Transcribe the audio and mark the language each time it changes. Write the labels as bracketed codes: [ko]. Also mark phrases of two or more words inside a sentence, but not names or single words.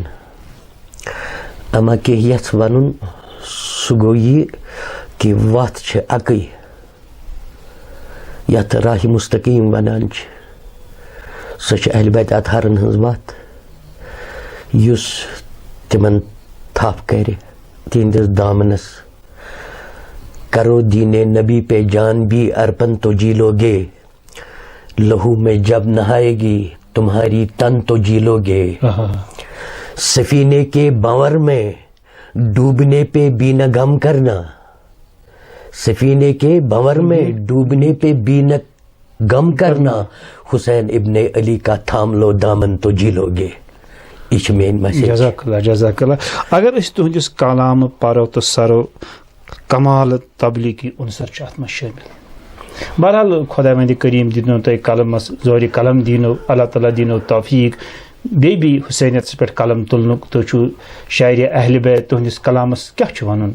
[ks] اما کینٛہہ یژھ ونُن سُہ گوٚو یہِ کہِ وتھ چھِ اکٕے یتھ راہِ مستقیٖم ونان چھِ سۄ چھِ اہلِ بیت اطہارن ہٕنٛز وتھ یُس تِمن تھپھ کرِ تِہنٛدِس دامنس. [ur] کرو دینے نبی پہ جان بھی ارپن تو جی لو گے لہو میں جب نہائے گی تمہاری تن تو جی لو گے. سفینے کے بنور میں ڈوبنے پہ بھی نہ غم کرنا سفینے کے بنور میں ڈوبنے پہ بھی نہ غم کرنا حسین ابن علی کا تھام لو دامن تو جی لو گے. [ks] یہ [en] main message. [ar] جزاک اللہ جزاک اللہ. [ks] اگر أسۍ تُہنٛدِس کلام پرو تہٕ سرو کمال تبلیغی عنصر چھُ اتھ منٛز شٲمِل. بہرحال خۄدا وندِ کریم دِنو تۄہہِ قلمس زورِ قلم دینو اللہ تعالیٰ دینو توفیق بیٚیہِ حُسینیتس پٮ۪ٹھ قلم تُلنُک. تُہۍ چھُو شاعرِ اہلِ بیت تُہنٛدِس کلامس کیٛاہ چھُ ونُن؟